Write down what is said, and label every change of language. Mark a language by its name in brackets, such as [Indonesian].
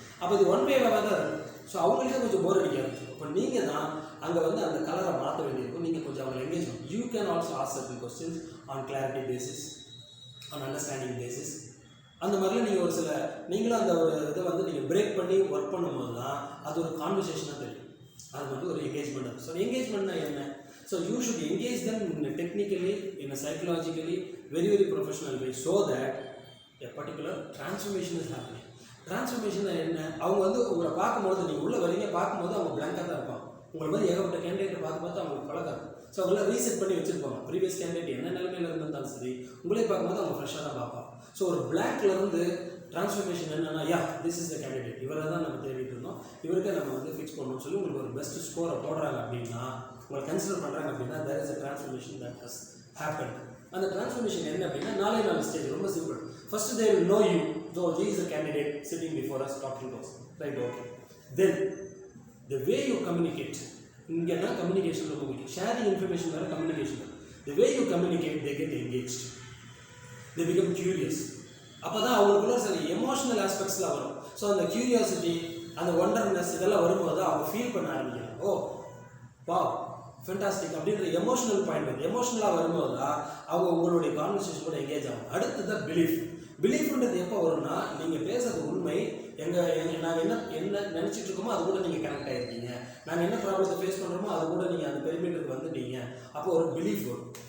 [Tamil] அப்போ இது ஒன் வேவாக தான் இருக்கும். ஸோ அவங்களுக்கே கொஞ்சம் போர் அடிக்க ஆரம்பிச்சிடும். இப்போ நீங்கள் தான் அங்கே வந்து அந்த கலரை மாற்ற வேண்டியிருக்கும். நீங்கள் கொஞ்சம் அவங்க என்கேஜ் பண்ணும். [English] You can also ask certain questions on clarity basis, on understanding basis. [Tamil] அந்த மாதிரிலாம் நீங்கள் ஒரு சில நீங்களும் அந்த ஒரு இதை வந்து நீங்கள் பிரேக் பண்ணி ஒர்க் பண்ணும்போது தான் அது ஒரு கான்வர்சேஷனாக தெரியும். அது வந்து ஒரு என்கேஜ்மெண்ட். ஸோ என்கேஜ்மெண்ட்னா என்ன? [English] So you should engage them technically, in a psychologically very very professional way so that a particular transformation is happening. [Tamil] Transformation என்ன? அவங்க வந்து உங்களை பார்க்கும்போது நீங்கள் உள்ளே வரீங்க, பார்க்கும்போது அவங்க பிளாங்காக தான் இருப்பாங்க. உங்களை மாதிரி ஏகப்பட்ட கேண்டிடேட்டை பார்த்து அவங்களுக்கு பழகாது. ஸோ அவங்கள ரீசெட் பண்ணி வச்சுருப்பாங்க. ப்ரீவியஸ் கேண்டிடேட் என்ன நிலைமையில் இருந்தாலும் சரி உங்களே பார்க்கும்போது அவங்க ஃப்ரெஷ்ஷாக தான் பார்ப்பாங்க. ஸோ ஒரு பிளாக்லேருந்து டிரான்ஸ்ஃபர்மேஷன் என்னன்னா, [English] yeah this is the candidate, [Tamil] இவரை தான் நம்ம தேடிட்டு இருந்தோம், இவருக்கே நம்ம வந்து ஃபிக்ஸ் பண்ணணும்னு சொல்லி உங்களுக்கு ஒரு பெஸ்ட் ஸ்கோரை போடுறாங்க அப்படின்னா, உங்களை கன்சிடர் பண்ணுறாங்க அப்படின்னா [English] there is a transformation that has happened. [Tamil] அந்த டிரான்ஸ்ஃபர்மேஷன் என்ன அப்படின்னா 4 ஸ்டேஜ். ரொம்ப simple. [English] First they will know you, so he is a candidate sitting before us talking to us, right? Okay, then the way you communicate, [Tamil] இங்கே தான் communication ரொம்ப முக்கியம். Sharing information வேறு, communication வேறு. [English] the way you communicate, they get engaged, they become curious. [Tamil] அப்போ தான் அவங்களுக்குள்ள சில எமோஷனல் ஆஸ்பெக்ட்ஸ்லாம் வரும். ஸோ அந்த கியூரியாசிட்டி, அந்த ஒண்டர்னஸ் இதெல்லாம் வரும்போது அவங்க ஃபீல் பண்ண ஆரம்பிக்கிறாங்க. ஓ வா ஃபென்டாஸ்டிக் அப்படின்ற எமோஷனல் பாயிண்ட் வந்து எமோஷனலாக வரும்போது தான் அவங்க உங்களுடைய கான்வர்சேஷன் கூட எங்கேஜ் ஆகும். அடுத்தது பிலீஃப். பிலீஃப்ன்றது எப்போ வரும்னா நீங்கள் பேசுறது உண்மை, நாங்கள் என்ன நினச்சிட்டு இருக்கோமோ அது கூட நீங்கள் கனெக்ட் ஆகிருக்கீங்க, நாங்கள் என்ன ப்ராப்ளத்தை ஃபேஸ் பண்ணுறோமோ அது கூட நீங்கள் அந்த பெருமீட்டருக்கு வந்துட்டீங்க. அப்போ ஒரு பிலீஃப் வரும்.